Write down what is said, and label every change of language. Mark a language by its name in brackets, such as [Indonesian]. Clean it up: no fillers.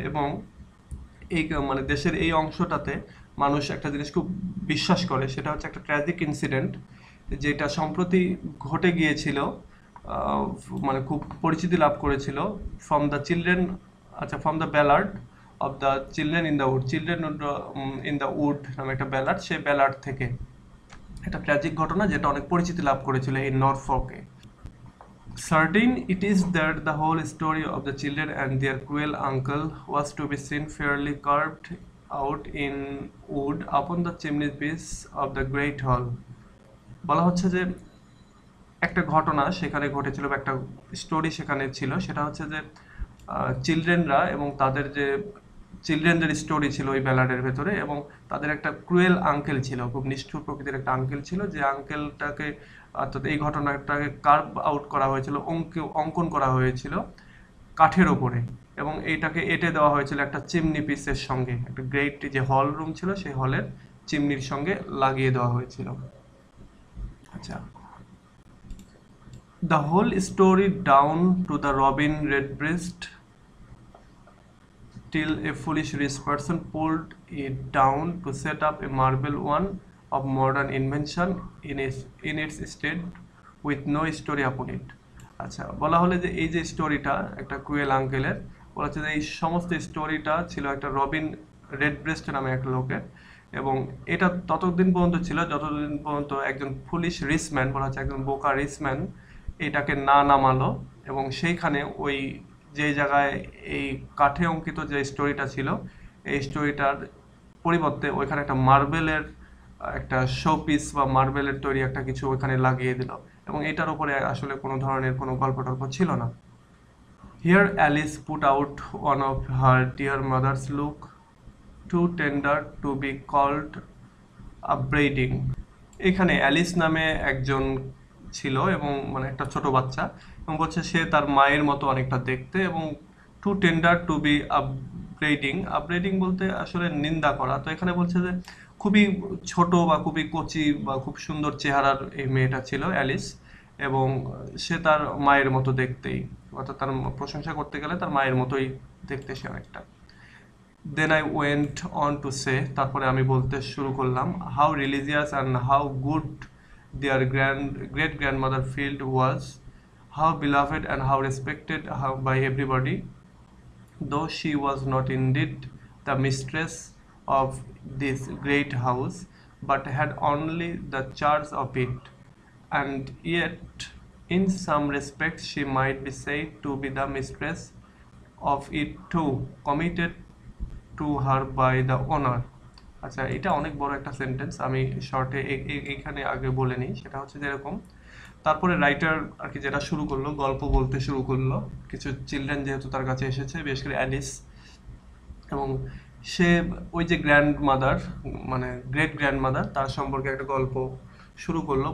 [Bangla] এবং এই মানে দেশের এই অংশটাতে মানুষ একটা জিনিস খুব বিশ্বাস করে, সেটা হচ্ছে একটা ট্র্যাজিক ইনসিডেন্ট যেটা সম্প্রতি ঘটে গিয়েছিল, আহ, মানে খুব পরিচিতি লাভ করেছিল [English] From the children, আচ্ছা, from the ballad of the children in the wood. [Bangla] Children in the wood নামে একটা ব্যালার্ড, সেই ব্যালার্ড থেকে একটা ট্র্যাজিক ঘটনা যেটা অনেক পরিচিতি লাভ করেছিল এই নরফর্কে। [English] Certain it is that the whole story of the children and their cruel uncle was to be seen fairly carved out in wood upon the chimney piece of the great hall. [Bangla] বলা হচ্ছে যে একটা ঘটনা সেখানে ঘটেছিল বা একটা story সেখানে ছিল, সেটা হচ্ছে যে চিলড্রেনরা এবং তাদের যে চিলড্রেনদের স্টোরি ছিল ওই ব্যালাডের ভেতরে, এবং তাদের একটা ক্রুয়েল আঙ্কেল ছিল, খুব নিষ্ঠুর প্রকৃতির একটা আঙ্কেল ছিল, যে আঙ্কেলটাকে অর্থাৎ এই ঘটনাটাকে কার্ভ আউট করা হয়েছিল, অঙ্কন করা হয়েছিল কাঠের ওপরে, এবং এইটাকে এঁটে দেওয়া হয়েছিল একটা চিমনি পিসের সঙ্গে, একটা গ্রেট যে হল রুম ছিল সেই হলের চিমনির সঙ্গে লাগিয়ে দেওয়া হয়েছিল। [English] আচ্ছা, the whole story down to the robin redbreast till a foolish rich person pulled it down to set up a marble one of modern invention in its stead with no story upon it. [Bangla] আচ্ছা, বলা হলে যে এই যে স্টোরিটা একটা quail আঙ্কেলের, বলা হচ্ছে যে এই সমস্ত স্টোরিটা ছিল একটা রবিন রেডব্রেস্ট নামে একটা লোকের, এবং এটা ততদিন পর্যন্ত ছিল যতদিন পর্যন্ত একজন ফুলিশ রিচম্যান, বলা হচ্ছে একজন বোকা রিচম্যান এটাকে না নামালো, এবং সেইখানে ওই যে জায়গায় এই কাঠে অঙ্কিত যে স্টোরিটা ছিল এই স্টোরিটার পরিবর্তে ওইখানে একটা মার্বেলের একটা শো পিস বা মার্বেলের তৈরি একটা কিছু ওইখানে লাগিয়ে দিল, এবং এটার উপরে আসলে কোনো ধরনের কোনো গল্প টল্প ছিল না। [English] Here Alice put out one of her dear mother's look, too tender to be called upbraiding. [Bangla] এখানে অ্যালিস নামে একজন ছিল, এবং মানে একটা ছোট বাচ্চা, এবং বলছে সে তার মায়ের মতো অনেকটা দেখতে, এবং [English] To tender to be upgrading. [Bangla] Upgrading বলতে আসলে নিন্দা করা, তো এখানে বলছে যে খুবই ছোট বা খুবই কচি বা খুব সুন্দর চেহারার এই মেয়েটা ছিল অ্যালিস, এবং সে তার মায়ের মতো দেখতেই, অর্থাৎ তার প্রশংসা করতে গেলে তার মায়ের মতোই দেখতে সে অনেকটা। [English] Then I went on to say, [Bangla] তারপরে আমি বলতে শুরু করলাম, [English] how religious and how good their great grandmother Field was, how beloved and how respected by everybody, though she was not indeed the mistress of this great house, but had only the charge of it, and yet in some respects she might be said to be the mistress of it too, committed to her by the owner. [Bangla] আচ্ছা, এটা অনেক বড় একটা sentence, আমি শর্টে এখানে আগে বলে নিই। সেটা হচ্ছে যেরকম তারপরে রাইটার আর কি যেটা শুরু করলো, গল্প বলতে শুরু করলো, কিছু চিলড্রেন যেহেতু তার কাছে এসেছে, বিশেষ করে অ্যালিস, এবং সে ওই যে গ্র্যান্ড মাদার মানে গ্রেট গ্র্যান্ড মাদার তার সম্পর্কে একটা গল্প শুরু করলো।